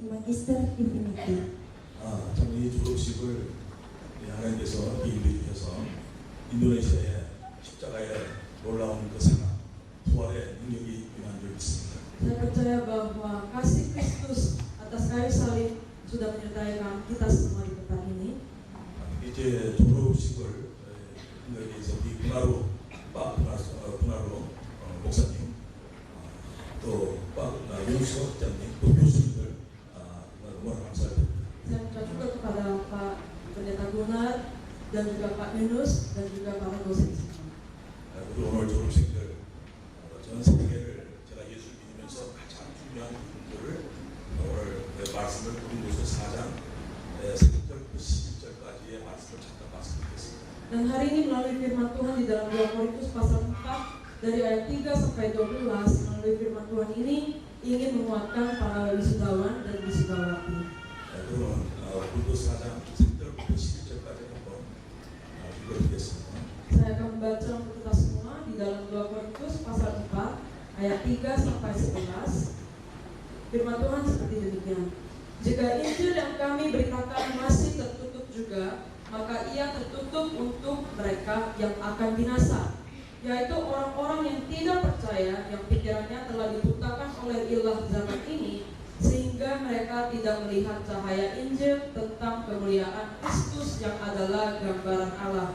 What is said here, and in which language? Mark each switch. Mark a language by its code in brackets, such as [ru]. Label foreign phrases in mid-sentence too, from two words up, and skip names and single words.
[id] Magister Divinity. [ko] 참 이 졸업식을 하나님께서 인도해 주셔서 인도네시아의 십자가의 놀라운 그 상황, 부활의 능력이 임한 줄 믿습니다. [id] Saya percaya bahwa kasih Kristus atas kayu salib sudah menyertai kita semua di tempat ini. [ko] 이제 졸업식을 인도에서 우리 분하로 목사님, 또 윤수 학장님, 또 교수님들 너무 감사드립니다. [id] Saya minta juga kepada Pak Pendeta Gunnar dan juga Pak Yunus dan juga para dosen semua. [ko] 우리 오늘 졸업생들 전 세계를 제가 예수 믿으면서 가장 중요한 부분들을 오늘 말씀을 고린도서 4장 3절부터 11절까지의 말씀을 잠깐 말씀드리겠습니다. [id] Dan hari ini melalui firman Tuhan di dalam 2 Korintus pasal 4 dari ayat 3 sampai 12 melalui firman Tuhan ini ingin menguatkan para wisudawan dan wisudawati. [ko] 그러면 고린도서 4장 3절부터 11절까지 한번 읽어드리겠습니다. [id] Saya akan membaca untuk kita semua di dalam 2 Korintus pasal 4 ayat 3 sampai 11. Firman Tuhan seperti demikian. Jika Injil yang kami beritakan masih tertutup juga, maka ia tertutup untuk mereka yang akan binasa, yaitu orang-orang yang tidak percaya, yang pikirannya telah dibutakan oleh ilah zaman ini, sehingga mereka tidak melihat cahaya Injil tentang kemuliaan Kristus yang adalah gambaran Allah.